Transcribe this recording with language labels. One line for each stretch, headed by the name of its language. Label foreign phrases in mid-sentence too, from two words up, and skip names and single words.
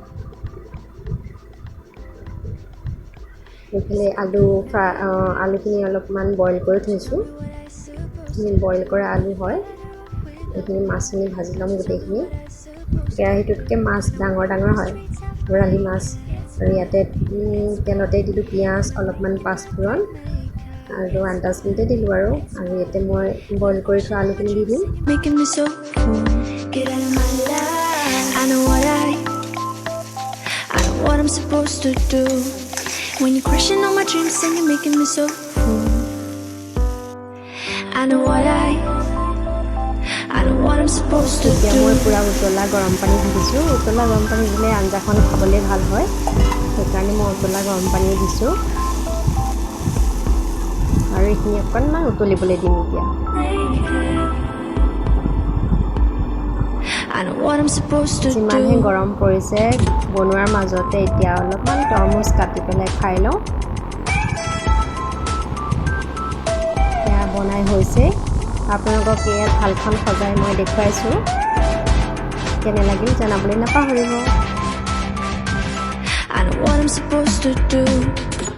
Assamese: এইফালে আলুখিনি অলপমান বইল কৰি থৈছোঁ বইল কৰা আলু হয় এইখিনি মাছখিনি ভাজি ল'ম গোটেইখিনি কেৰাহীটোতকৈ মাছ ডাঙৰ হয় বৰালি মাছ আৰু ইয়াতে তেলতে দিলোঁ পিঁয়াজ অলপমান পাঁচফোৰণ আৰু আন্দাজমতে দিলোঁ আৰু ইয়াতে মই বইল কৰি থোৱা আলুখিনি দি দিম
English: Making me so full. Get out of my life. I know what I'm supposed to do when you're crushing all my dreams and you're making me so full. I know what I'm supposed to
Assamese: এতিয়া
English: do.
Assamese: মই পূৰা উতলা গৰম পানী দিছোঁ উতলা গৰম পানী দিলে আঞ্জাখন খাবলৈ ভাল হয় সেইকাৰণে মই উতলা গৰম পানী দিছোঁ আৰু এইখিনি অকণমান উতলিবলৈ দিম এতিয়া
English: I know what I'm supposed to
Assamese: যিমানহে
English: do.
Assamese: গৰম পৰিছে বনোৱাৰ মাজতে এতিয়া অলপমান তৰমুজ কাটি পেলাই খাই লওঁ এয়া বনাই হৈছে আপোনালোকক এয়া থালখন সজাই মই দেখুৱাইছোঁ কেনে লাগিল জনাবলৈ নাপাহৰিব
English: I know what I'm supposed to do.